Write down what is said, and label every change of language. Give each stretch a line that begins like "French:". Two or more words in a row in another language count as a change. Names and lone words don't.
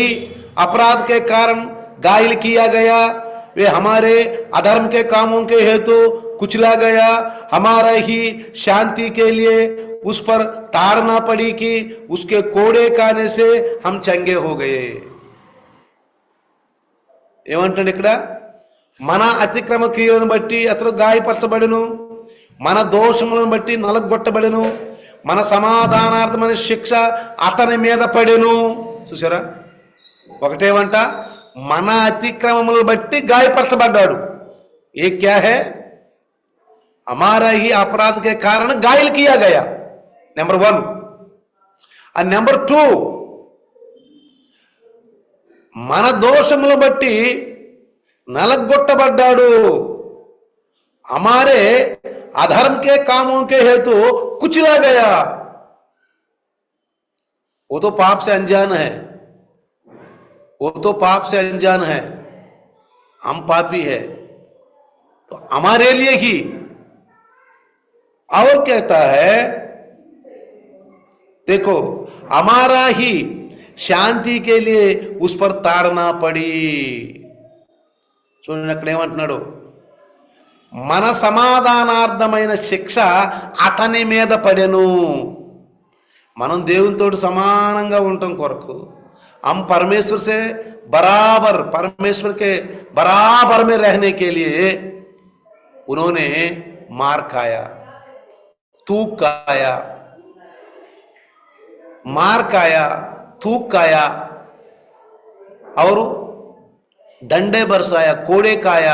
Hindi: अपराध के कारण घायल किया गया, वे हमारे अधर्म के कामों के हेतु कुचला गया, हमारा ही शांति के लिए उस पर ताड़ना पड़ी कि उसके कोड़े खाने से हम चंगे हो गए।
Telugu: ఏమంటాడు ఇక్కడ? మన అతిక్రమ క్రియలను బట్టి అతడు గాయపరచబడెను, మన దోషములను బట్టి నలగొట్టబడెను, మన సమాధానార్థమైన శిక్ష అతని మీద పడెను. చూసారా? ఒకటేమంట, మన అతిక్రమములను బట్టి గాయపరచబడ్డాడు.
Hindi: ये क्या है? हमारा ही अपराध के कारण घायल किया गया, नंबर 1। और नंबर 2,
Telugu: మన దోషములను బట్టి నలగొట్టబడ్డాడు,
Hindi: हमारे अधर्म के कामों के हेतु कुचला गया। वो तो पाप से अनजान है, वो तो पाप से अनजान है, हम पापी है, तो हमारे लिए ही। और कहता है, देखो हमारा ही శాంతి के लिए उस पर ताड़ना पड़ी।
Telugu: చూడండి అక్కడ ఏమంటున్నాడు? మన సమాధానార్థమైన శిక్ష అతని మీద పడెను. మనం దేవునితో సమానంగా ఉండటం కొరకు,
Hindi: हम परमेश्वर से बराबर, परमेश्वर के बराबर में रहने के लिए उन्होंने मार खाया, थूक खाया, मार खाया, थूक खाया और डंडे बरसाया, कोड़े खाया।